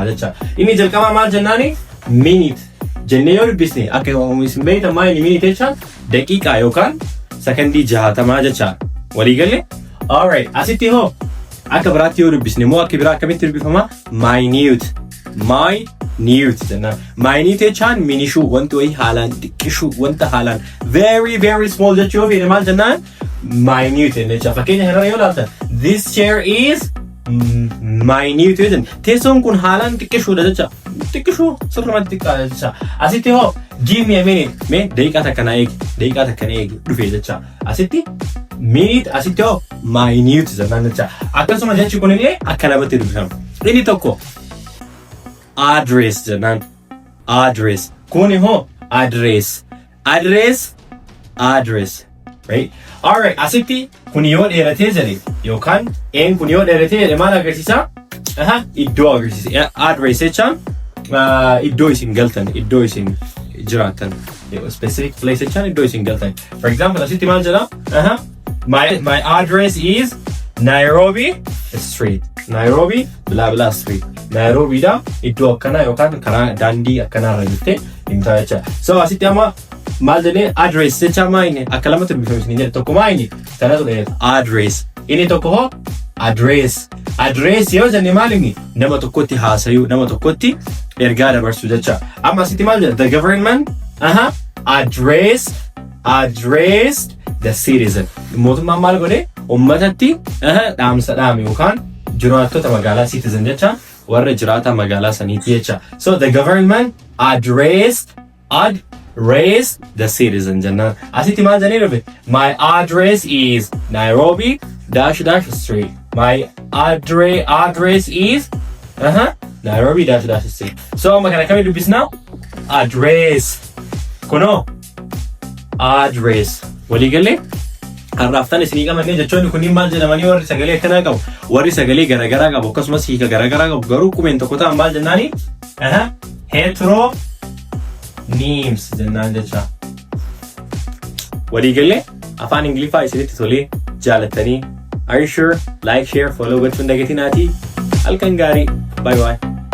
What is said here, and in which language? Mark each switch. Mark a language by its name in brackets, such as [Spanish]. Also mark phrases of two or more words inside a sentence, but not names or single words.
[Oromo] jecha inni jalqaba maal jennaani minute jennee yoo dubbisne akka isin beektan maal inni minute jecha daqiiqaa yookaan sekondii 60 jecha walii galle alright asitti hoo akka biraatti yoo dubbisne moo akka biraa akkamitti dubbifama minute jenna minute jechaan minishuu wanti wayii haalaan xiqqishuu wanta haalaan [English] very small [Oromo] jechuu yoo feene maal jennaan minute jecha fakkeenya kanarra yoo laaltan [English] this chair is minute [Oromo] jedhan teessoon kun haalaan xiqqishuudha jecha xiqqishuu sirrumatti xiqqaa jecha asitti hoo [English] give me a minute [Oromo] mee daqiiqaa takka eegi dhufe jecha asitti minute asitti hoo minute jennaan jecha akkasuma jechi kunillee akka lamatti dubbifama inni tokko address jennaan address kuni hoo address [English] right alright [Oromo] asitti kun yoo dheeratee jedhe yookaan kun yoo dheeratee jedhe maal agarsiisa iddoo agarsiisa address jechaan iddoo isin galtan iddoo isin jiraattan [English] specific place [Oromo] jechaan iddoo isin galtan [English] for example [Oromo] asitti maal jedha [English] my address is Nairobi Street Nairobi blah blah street [Oromo] Nairobi da iddoo akkana yookaan karaa daandii akkana irra jirte himtaa jecha so asitti amma maal jedhee address jecha maayini akka lamatti dubbifamsiin jedhe tokko maayini kanatu dheer address inni tokko hoo address yoo jenne maalini nama tokkotti haasayuu nama tokkotti ergaa dabarsu jecha amma asitti maal jedha [English] the government addressed the citizen [Oromo] mootummaan maal godhe ummatatti dhaamsa dhaame yookaan jiraattota magaalaa citizen jecha warra jiraata magaalaa saniiti jecha [English] so the government addressed the [Oromo] citizen jennaan asitti maal jennee dhufe [English] my address is Nairobi -- street my address is Nairobi -- street [Oromo] so amma kana kami dubbisna address kuno address walii galee harraaftan isinii qabanne jechoonni kunniin maal jedhamanii warri sagalee akkanaa qabu warri sagalee garagaraa qabu akkasumas hiika garagaraa qabu garuu qubeen tokko ta'an maal jennaani heteronyms jennaan jecha walii galee afaan ingiliffaa isinitti tolee jaalattanii [English] are you sure like share follow [Oromo] gochuun dagatinaatii halkan gaarii [English] bye bye